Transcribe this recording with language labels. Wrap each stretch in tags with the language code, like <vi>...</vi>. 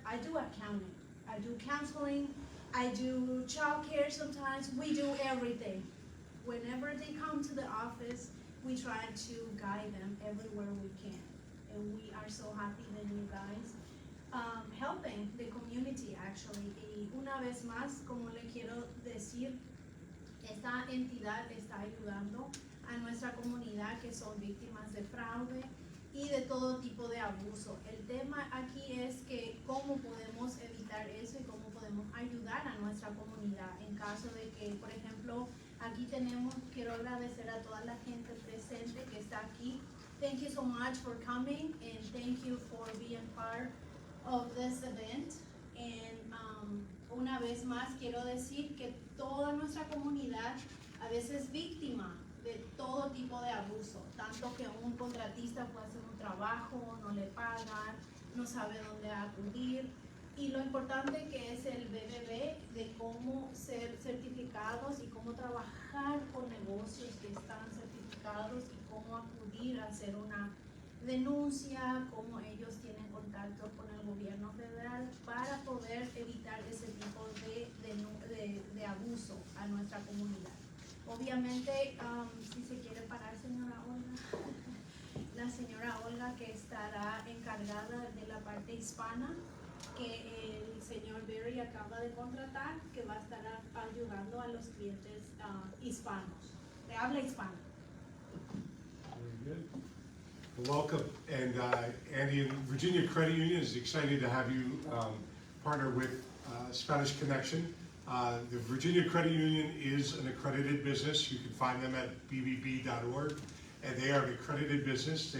<en>I do accounting, I do counseling, I do child care sometimes. We do everything. Whenever they come to the office, we try to guide them everywhere we can. And we are so happy that you guys helping the community actually.</en> <es>Y una vez más, como le quiero decir, esta entidad está ayudando a nuestra comunidad que son víctimas de fraude y de todo tipo de abuso. El tema aquí es que cómo podemos evitar eso y cómo podemos ayudar a nuestra comunidad en caso de que, por ejemplo, aquí tenemos, quiero agradecer a toda la gente presente que está aquí.</es> <en>Thank you so much for coming and thank you for being part of this event.</en> <es>And una vez más quiero decir que toda nuestra comunidad a veces es víctima de todo tipo de abuso, tanto que un contratista puede hacer un trabajo, no le pagan, no sabe dónde acudir. Y lo importante que es el BBB, de cómo ser certificados y cómo trabajar con negocios que están certificados y cómo acudir a hacer una denuncia, cómo ellos tienen contacto con el gobierno federal para poder evitar ese tipo de abuso a nuestra comunidad. Obviamente, si se quiere parar, señora Olga, la señora Olga que estará encargada de la parte hispana, que el señor Barry acaba de contratar, que va a estar ayudando a los clientes hispanos, de habla hispana.</es> <en>Very good. Well, welcome, and Andy and Virginia Credit Union is excited to have you partner with Spanish Connection. The Virginia Credit Union is an accredited business. You can find them at bbb.org, and they are an accredited business.</en>